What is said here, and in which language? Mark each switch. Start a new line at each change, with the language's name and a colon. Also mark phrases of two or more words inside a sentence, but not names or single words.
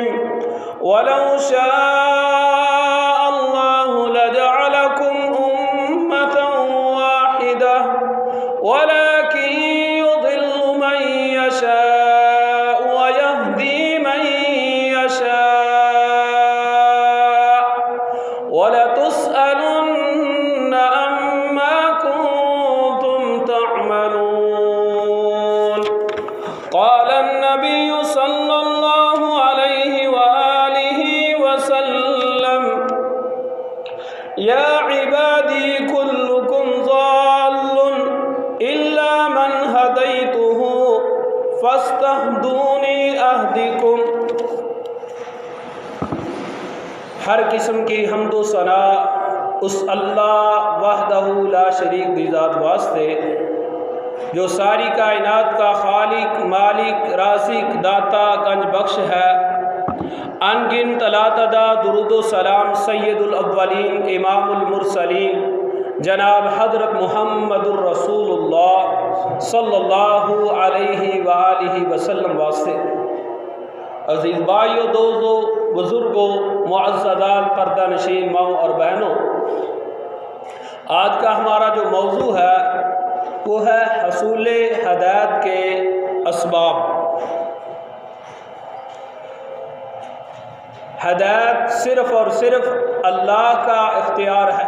Arabic: ولو شاء الله لجعلكم أمة واحدة ولكن يضل من يشاء ولتسألن عما كنتم تعملون. قال النبي صلى الله عليه وآله وسلم يا عبادي كلكم ضال إلا من هديته فاستهدوني أهدكم.
Urdu: ہر قسم کی حمد و ثنا اس اللہ
Arabic: وحده لا شريك
Urdu: دی ذات واسطے جو ساری کائنات کا خالق مالک رازق داتا گنج بخش ہے. ان گنت تلاتدا درود و سلام
Arabic: سيد الأولين إمام المرسلين جناب حضرت محمد رسول الله صلى الله عليه وآله وسلم
Urdu: वास्ते। عزیز بھائیو، دوستو، بزرگو، معززات، پردہ نشین ماؤ اور بہنو، آج کا ہمارا جو موضوع ہے وہ ہے حصول ہدایت کے اسباب. ہدایت صرف اور صرف اللہ کا اختیار ہے.